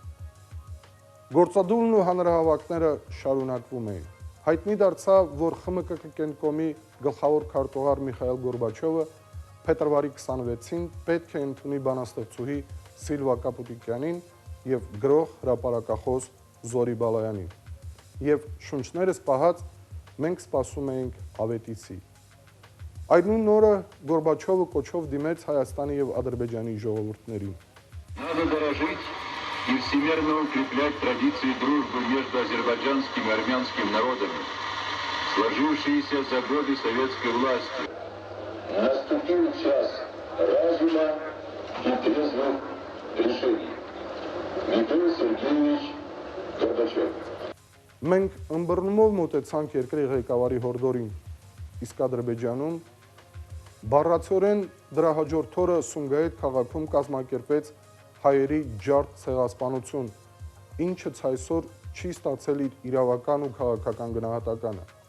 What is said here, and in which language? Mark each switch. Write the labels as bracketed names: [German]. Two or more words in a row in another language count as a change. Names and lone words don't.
[Armenian] Գործադուլն ու հանրահավաքները շարունակվում էին։ Հայտնի դարձավ, որ ԽՄԿԿ կենտրոնի գլխավոր քարտուղար Միխայիլ Գորբաչովը փետրվարի 26-ին պետք է ընդունի բանաստեղծուհի Սիլվա Կապուտիկյանին և գրող հրապարակախոս Զորի Բալայանին։ Եվ շունչներս պահած մենք սպասում էինք ավետիցի։ Այդ նույն օրը Գորբաչովը կոչով դիմեց Հայաստանի և Ադրբեջանի ժողովուրդներին։ [Russian] Надо дорожить и всемерно укреплять традиции дружбы между азербайджанским и армянским народами, сложившиеся за годы советской власти. Наступил час разума и трезвых решений. Михаил Сергеевич Горбачев. [Armenian] Մենք ըմբռնումով մոտեցանք երկրի ղեկավարի հորդորին, իսկ Ադրբեջանում բառացիորեն դրա հաջորդ օրը Սումգայիթ քաղաքում կազմակերպեց հայերի ջարդ ցեղասպանություն, ինչը այսօր չի ստացել իր իրավական ու քաղաքական գնահատականը։